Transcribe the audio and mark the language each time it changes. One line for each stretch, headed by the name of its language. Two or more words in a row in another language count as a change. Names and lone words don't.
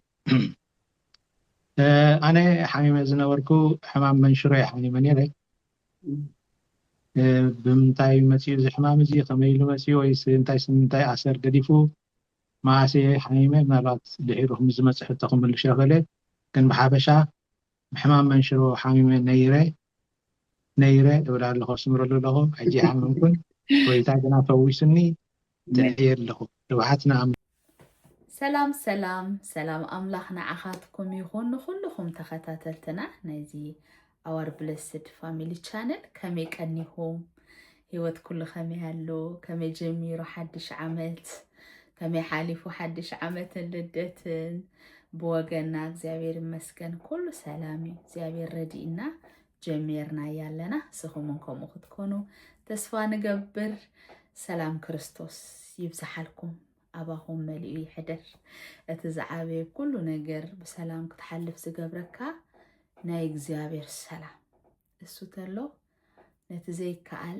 Tigrinya: ኣነ ሓሚመ ዝነበርኩ ሕማም መንሽሮ ሓሚመ ነይረ ብምንታይ መፅኡ እዚ ሕማም እዚ ከመይ ኢሉ መፅኡ ወይስ እንታይ ኣሰር ገዲፉ ማእሰ ሓሚመ ምናልባት ድሒሩ ከምዚ ዝመፅእ ሕቶ ክምልሽ ይኽእለ ግን ብሓፈሻ ሕማም መንሽሮ ሓሚመ ነይረ እብላ ኣለኹ ስምረሉ ኣለኹ ሕጂ ሓሚምኩን ወይታ ገና ፈዊስኒ ትዕየር ኣለኹ ድባሓትና ሰላም ሰላም ሰላም ኣምላኽ ንዓኻትኩም ይኹን ንኹልኹም ተኸታተልትና ናይዚ
English: our blessed family channel
Tigrinya: ከመይ ቀኒኹም ህይወት ኩሉ ከመይ ኣሎ ከመይ ጀሚሩ ሓድሽ ዓመት ከመይ ሓሊፉ ሓድሽ ዓመትን ልደትን ብወገና እግዚአብሔር ይመስገን ኩሉ ሰላም እዩ እግዚአብሔር ረዲእና ጀሚርና ያለና ስኹምን ከምኡ ክትኮኑ ተስፋ ንገብር ሰላም ክርስቶስ ይብዛሓልኩም ኣባኹም መልኡ ይሕደር እቲ ዝዓበየ ኩሉ ነገር ብሰላም ክትሓልፍ ዝገብረካ ናይ እግዚአብሔር ሰላም እሱ ተሎ ነቲ ዘይከኣል